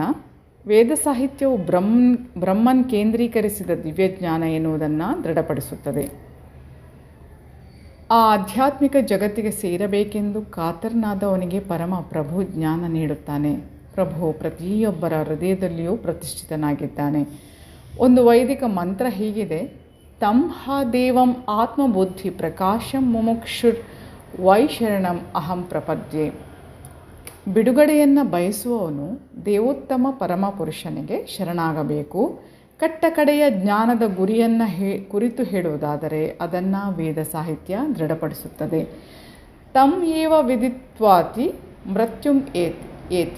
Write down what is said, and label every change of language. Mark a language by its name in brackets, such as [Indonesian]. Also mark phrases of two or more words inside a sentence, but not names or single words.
[Kannada] ವೇದ ಸಾಹಿತ್ಯವು ಬ್ರಹ್ಮನ್ ಕೇಂದ್ರೀಕರಿಸಿದ ದಿವ್ಯಜ್ಞಾನ ಎನ್ನುವುದನ್ನು ದೃಢಪಡಿಸುತ್ತದೆ. ಆ ಆಧ್ಯಾತ್ಮಿಕ ಜಗತ್ತಿಗೆ ಸೇರಬೇಕೆಂದು ಕಾತರನಾದವನಿಗೆ ಪರಮ ಪ್ರಭು ಜ್ಞಾನ ನೀಡುತ್ತಾನೆ. ಪ್ರಭು ಪ್ರತಿಯೊಬ್ಬರ ಹೃದಯದಲ್ಲಿಯೂ ಪ್ರತಿಷ್ಠಿತನಾಗಿದ್ದಾನೆ. ಒಂದು ವೈದಿಕ ಮಂತ್ರ ಹೀಗಿದೆ: [Sanskrit] ತಂ ಹಾ ದೇವಂ ಆತ್ಮಬುದ್ಧಿ ಪ್ರಕಾಶಂ ಮುಮುಕ್ಷುರ್ ವೈ ಶರಣಂ ಅಹಂ ಪ್ರಪದ್ಯೆ. [Kannada] ಬಿಡುಗಡೆಯನ್ನು ಬಯಸುವವನು ದೇವೋತ್ತಮ ಪರಮಪುರುಷನಿಗೆ ಶರಣಾಗಬೇಕು. ಕಟ್ಟಕಡೆಯ ಜ್ಞಾನದ ಗುರಿಯನ್ನು ಕುರಿತು ಹೇಳುವುದಾದರೆ ಅದನ್ನು ವೇದ ಸಾಹಿತ್ಯ ದೃಢಪಡಿಸುತ್ತದೆ. [Sanskrit] ತಂ ಏವ ವಿದಿತ್ವಾತಿ ಮೃತ್ಯುಂ ಏತಿ.